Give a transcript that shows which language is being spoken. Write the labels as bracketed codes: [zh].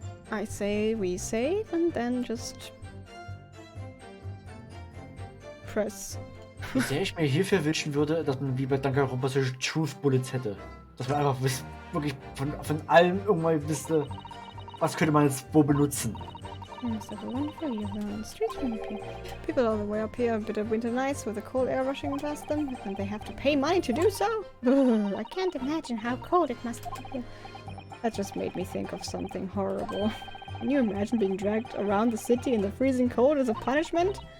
[en] I say we save and then just press. [de] Wie sehr ich mir hierfür wünschen würde, dass man wie bei Danganronpa solche Truth Bullets hätte. Dass man einfach wirklich von allem irgendwann wüsste, was könnte man jetzt wo benutzen. [en] Yes, everyone for you around the streets from up here. People all the way up here have bitter winter nights with the cold air rushing past them, and they have to pay money to do so. I can't imagine how cold it must be here. That just made me think of something horrible. Can you imagine being dragged around the city in the freezing cold as a punishment?